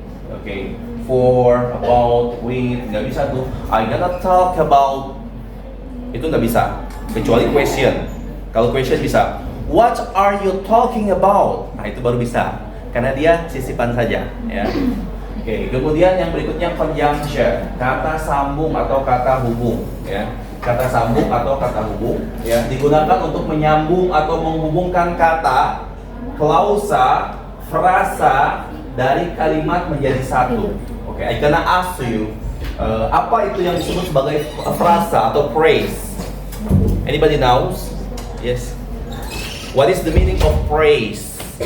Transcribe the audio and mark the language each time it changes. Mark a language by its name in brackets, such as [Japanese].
[English] Oke, for, about, with, [Indonesian] nggak bisa tuh. [English] I gonna talk about [Indonesian] itu nggak bisa, kecuali question. Kalau question bisa, [English] what are you talking about? [Indonesian] Nah itu baru bisa, karena dia sisipan saja, ya. Oke, kemudian yang berikutnya conjunction, kata sambung atau kata hubung, ya. Kata sambung atau kata hubung, ya, digunakan untuk menyambung atau menghubungkan kata, klausa, frasa dari kalimat menjadi satu. Oke, [English] I gonna ask you, [Indonesian] apa itu yang disebut sebagai frasa atau phrase? [English] Anybody knows? Yes. What is the meaning of praise?